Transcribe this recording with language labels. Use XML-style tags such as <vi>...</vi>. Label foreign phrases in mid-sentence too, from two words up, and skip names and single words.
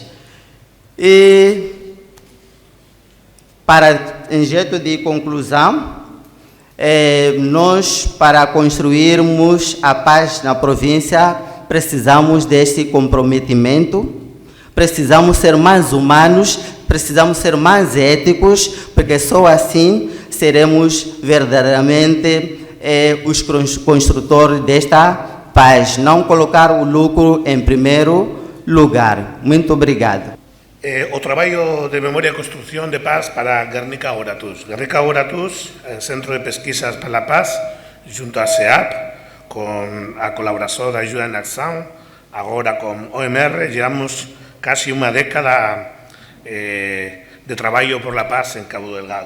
<pt>E, em jeito de conclusão, nós, para construirmos a paz na província, precisamos deste comprometimento, precisamos ser mais humanos, precisamos ser mais éticos, porque só assim seremos verdadeiramente os construtores desta paz. Não colocar o lucro em primeiro lugar. Muito obrigado.</pt> <gl>O traballo de memoria e construcción de paz para Guernica Oratus. Guernica Oratus, Centro de Pesquisas para la Paz, junto a CEAP, con a colaboración de Ayuda en Acción, agora con OMR, llevamos casi unha década de traballo</gl> <es>por la paz</es> <gl>en Cabo Delgado.</gl>